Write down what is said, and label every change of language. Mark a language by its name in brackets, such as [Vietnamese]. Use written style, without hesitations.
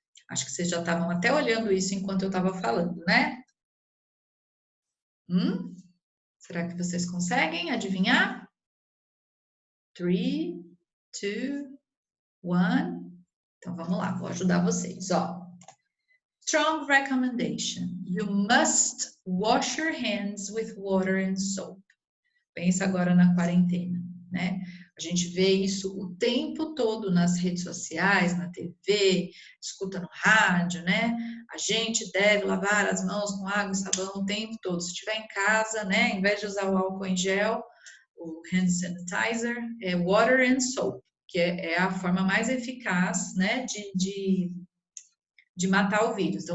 [Portuguese] Acho que vocês já estavam até olhando isso enquanto eu estava falando, né? Será que vocês conseguem adivinhar? 3, 2, 1. Então, vamos lá, vou ajudar vocês, ó. [English] Strong recommendation. You must wash your hands with water and soap. [Portuguese] Pensa agora na quarentena, né? A gente vê isso o tempo todo nas redes sociais, na TV, escuta no rádio, né? A gente deve lavar as mãos com água e sabão o tempo todo. Se estiver em casa, né? Em vez de usar o álcool em gel, o hand sanitizer, é [English] water and soap, [Portuguese] que é a forma mais eficaz, né, de matar o vírus.